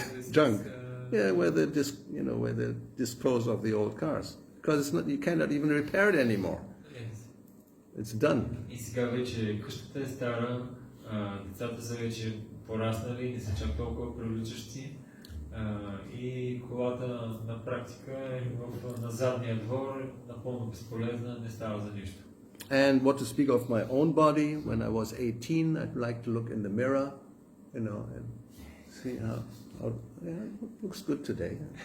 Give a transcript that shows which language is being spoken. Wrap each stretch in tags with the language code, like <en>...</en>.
<en>Junk. Yeah, where they dispose of the old cars, because you cannot even repair it anymore. Yes. It's done.</en> <bg>И сега вече къщата е стара, децата са вече пораснали, не са чак толкова привличащи и колата на практика е на задния двор, напълно безполезна, не става за нищо.</bg> <en>And what to speak of my own body, when I was 18, I'd like to look in the mirror, and see how it looks good today.</en>